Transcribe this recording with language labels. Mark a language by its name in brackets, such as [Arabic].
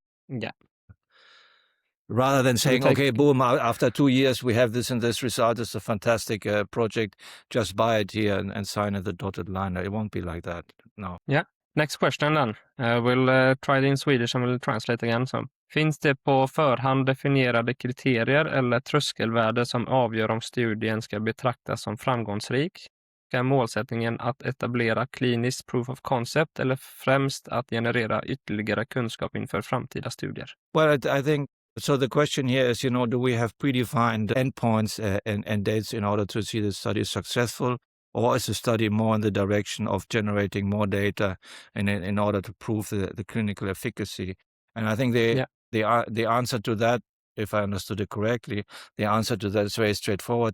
[English] Yeah. Rather than saying, okay, boom, after 2 years, we have this and this result. It's a fantastic project. Just buy it here and sign at the dotted line. It won't be like that. No. Yeah. Next question then. We'll try it in Swedish and we'll translate again. So. [Swedish] Finns det på förhand definierade kriterier eller tröskelvärde som avgör om studien ska betraktas som framgångsrik? Är målsättningen att etablera kliniskt proof of concept eller främst att generera ytterligare kunskap inför framtida studier? [English] Well, I think, so the question here is, do we have predefined endpoints and dates in order to see the study is successful? Or is the study more in the direction of generating more data in order to prove the clinical efficacy? And I think the answer to that, if I understood it correctly, the answer to that is very straightforward.